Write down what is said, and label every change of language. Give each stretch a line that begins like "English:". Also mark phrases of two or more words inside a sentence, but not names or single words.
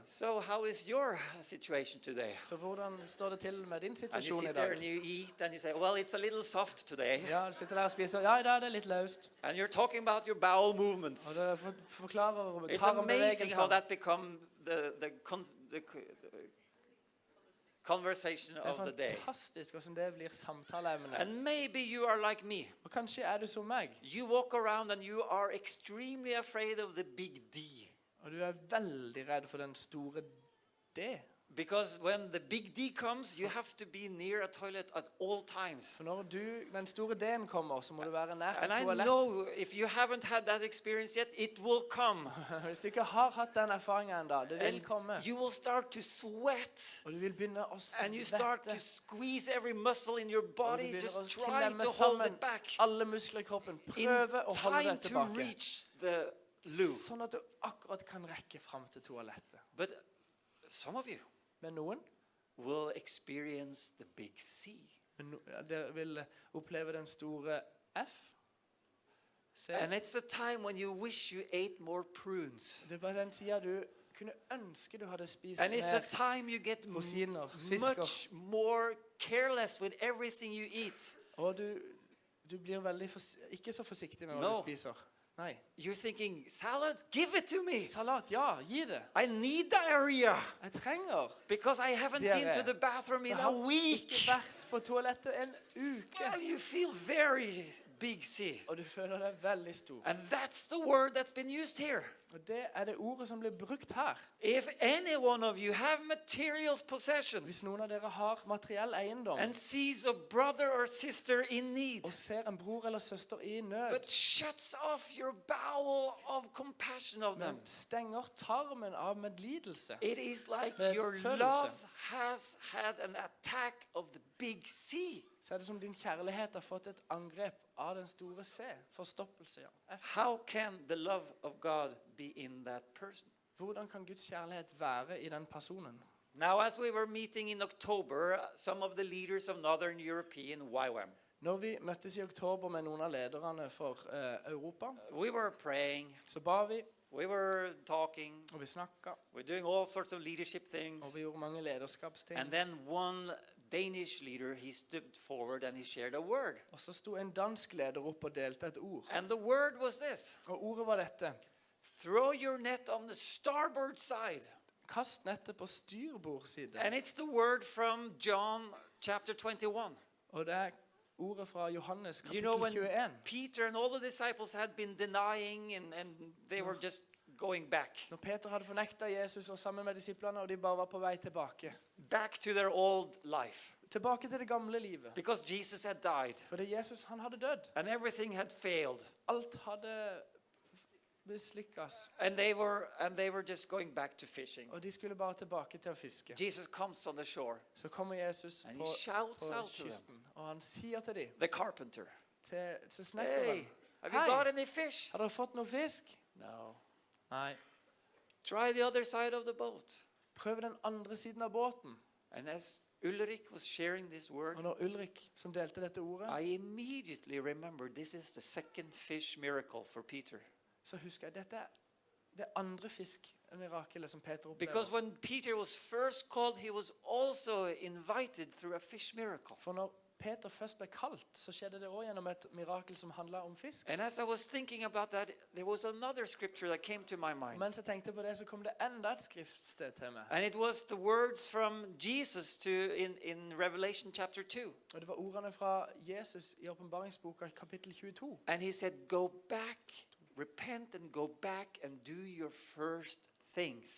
English: So how is your situation today?
Norwegian: Så hvordan står det til med din
English: And you
Norwegian: situasjon i
English: sit there
Norwegian: dag?
English: and you eat and you say, well, it's a little soft today.
Norwegian: Ja, du sitter der og spiser. Ja, i dag er det litt løst.
English: And you're talking about your bowel movements.
Norwegian: Og det forklarer
English: It's amazing how
Norwegian: tarmbevegelser.
English: that become the conversation
Norwegian: Det
English: of
Norwegian: er
English: the day.
Norwegian: fantastisk hvordan det blir samtaleemne.
English: And maybe you are like me.
Norwegian: Og kanskje er du som meg,
English: You walk around and you are extremely afraid of the big D.
Norwegian: og du er veldig redd for den store D.
English: Because when the big D comes, you have to be near a toilet at all times.
Norwegian: For når den store D-en kommer, så må du være nær
English: And
Norwegian: et
English: I
Norwegian: toalett.
English: know if you haven't had that experience yet, it will come.
Norwegian: Hvis du ikke har hatt den erfaringen enda, det vil
English: And
Norwegian: komme.
English: you will start to sweat.
Norwegian: Og du vil begynne å
English: And you start to
Norwegian: svette.
English: squeeze every muscle in your
Norwegian: Og du
English: body,
Norwegian: begynner
English: just
Norwegian: å
English: try
Norwegian: klemme
English: to hold
Norwegian: sammen
English: it back.
Norwegian: alle muskler i kroppen.
English: In
Norwegian: Prøve å holde
English: time
Norwegian: det
English: to
Norwegian: tilbake.
English: reach the loo.
Norwegian: Sånn at du akkurat kan rekke frem til toalettet.
English: But some of you
Norwegian: Men noen
English: will experience the big C.
Norwegian: dere vil oppleve den store F. Se.
English: And it's a time when you wish you ate more prunes.
Norwegian: Det er bare den tida du kunne ønske du hadde spist
English: And it's the
Norwegian: mer
English: time you get
Norwegian: rosiner, svisker.
English: much more careless with everything you eat.
Norwegian: Og du blir veldig ikke så forsiktig med hva
English: No.
Norwegian: du spiser. Nei.
English: You're thinking, salad? Give it to me.
Norwegian: Salat, ja, gi det.
English: I need diarrhea
Norwegian: Jeg trenger.
English: because I haven't been to the bathroom in
Norwegian: Jeg
English: a
Norwegian: har
English: week.
Norwegian: ikke vært på toalettet en uke.
English: Well, you feel very big C.
Norwegian: Og du føler deg veldig stor.
English: And that's the word that's been used here.
Norwegian: Og det er det ordet som blir brukt her.
English: If any one of you have material
Norwegian: Hvis
English: possessions
Norwegian: noen av dere har materiell eiendom
English: and sees a brother or sister in need,
Norwegian: og ser en bror eller søster i nød,
English: but shuts off your bowel of compassion of them,
Norwegian: men stenger tarmen av medlidelse,
English: it is like
Norwegian: Med
English: your
Norwegian: følelse.
English: love has had an attack of the big C.
Norwegian: så er det som din kjærlighet har fått et angrep av den store C. Forstoppelse, ja. F.
English: How can the love of God be in that person?
Norwegian: Hvordan kan Guds kjærlighet være i den personen?
English: Now, as we were meeting in October, some of the leaders of Northern European YWAM,
Norwegian: Når vi møttes i oktober med noen av lederne for Europa,
English: we were praying,
Norwegian: så ba vi,
English: we were talking,
Norwegian: og vi snakket,
English: we're doing all sorts of leadership things.
Norwegian: og vi gjorde mange lederskapsting.
English: And then one Danish leader, he stood forward and he shared a word.
Norwegian: Og så sto en dansk leder opp og delte et ord.
English: And the word was this:
Norwegian: Og ordet var dette:
English: throw your net on the starboard side.
Norwegian: kast nettet på styrbord-side.
English: And it's the word from John chapter 21.
Norwegian: Og det er ordet fra Johannes
English: You know,
Norwegian: kapittel
English: when
Norwegian: 21.
English: Peter and all the disciples had been denying and they were just going back
Norwegian: Når Peter hadde fornektet Jesus og sammen med disiplene, og de bare var på vei tilbake.
English: to their old life
Norwegian: Tilbake til det gamle livet.
English: because Jesus had died
Norwegian: Fordi Jesus, han hadde dødd.
English: and everything had failed.
Norwegian: Alt hadde mislykkes.
English: And they were just going back to fishing.
Norwegian: Og de skulle bare tilbake til å fiske.
English: Jesus comes on the shore
Norwegian: Så kommer Jesus
English: and
Norwegian: på,
English: he shouts
Norwegian: på
English: out to them,
Norwegian: kysten, og han sier til dem,
English: the carpenter,
Norwegian: til
English: hey,
Norwegian: snekkeren,
English: have you
Norwegian: Hei.
English: got any fish?
Norwegian: har dere fått noe fisk?
English: No.
Norwegian: Nei.
English: Try the other side of the boat.
Norwegian: Prøv den andre siden av båten.
English: And as Ulrich was sharing this word,
Norwegian: Og når Ulrik, som delte dette ordet,
English: I immediately remembered this is the second fish miracle for Peter.
Norwegian: så husker jeg dette er det andre fiskmirakelet som Peter
English: Because
Norwegian: opplever.
English: when Peter was first called, he was also invited through a fish miracle.
Norwegian: For når Peter først ble kalt, så skjedde det også gjennom et mirakel som handlet om fisk.
English: And as I was thinking about that, there was another scripture that came to my mind.
Norwegian: Mens jeg tenkte på det, så kom det enda et skriftsted til meg.
English: And it was the words from Jesus in Revelation chapter 2.
Norwegian: Og det var ordene fra Jesus i åpenbaringsboka kapittel 22.
English: And he said, go back, repent and go back and do your first things.